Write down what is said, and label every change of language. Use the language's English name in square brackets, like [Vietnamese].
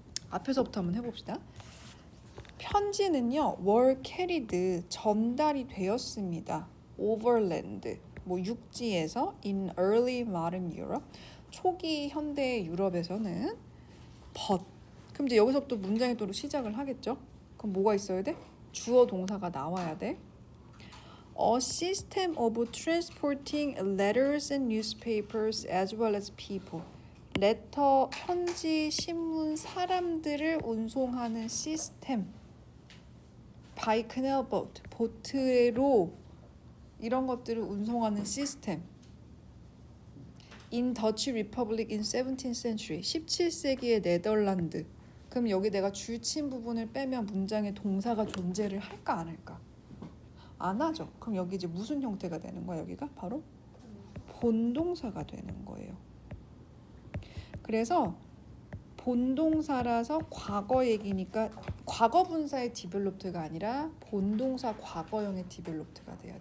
[Korean] 앞에서부터 한번 해봅시다. 편지는요, [English] were carried [Korean] 전달이 되었습니다. [English] overland [Korean] 뭐 육지에서 [English] in early modern Europe [Korean] 초기 현대 유럽에서는 [English] but [Korean] 그럼 이제 여기서부터 문장의 도로 시작을 하겠죠. 그럼 뭐가 있어야 돼? 주어 동사가 나와야 돼. [English] A system of transporting letters and newspapers as well as people. [Korean] 레터, 편지, 신문, 사람들을 운송하는 시스템. [English] By canal boat, [Korean] 보트로 이런 것들을 운송하는 시스템. [English] In Dutch Republic in 17th century, [Korean] 17세기의 네덜란드. 그럼 여기 내가 줄친 부분을 빼면 문장에 동사가 존재를 할까 안 할까? 안 하죠. 그럼 여기 이제 무슨 형태가 되는 거야? 여기가 바로 본동사가 되는 거예요. 그래서 본동사라서 과거 얘기니까 과거 분사의 디벨롭트가 아니라 본동사 과거형의 디벨롭트가 돼야 돼요.